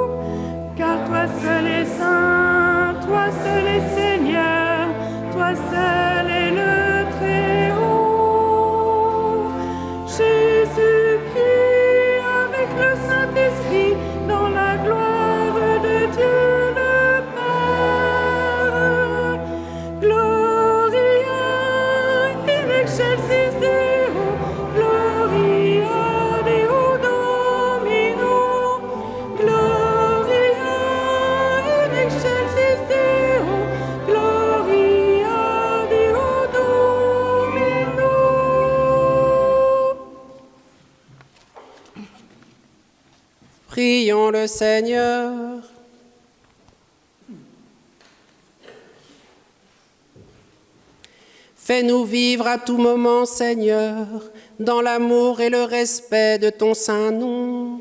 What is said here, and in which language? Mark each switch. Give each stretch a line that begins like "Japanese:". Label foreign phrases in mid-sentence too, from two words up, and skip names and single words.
French: Car toi seul est saint, toi seul est Seigneur, toi seul est le Très-Haut. Jésus-Christ avec le Saint-Esprit dans la gloire de Dieu le Père.
Latin: Gloria in excelsis Deo, Gloria Deo Domino, Gloria in excelsis Deo, Gloria Deo Domino.
French: Prions le Seigneur. Fais-nous vivre à tout moment, Seigneur, dans l'amour et le respect de ton saint nom.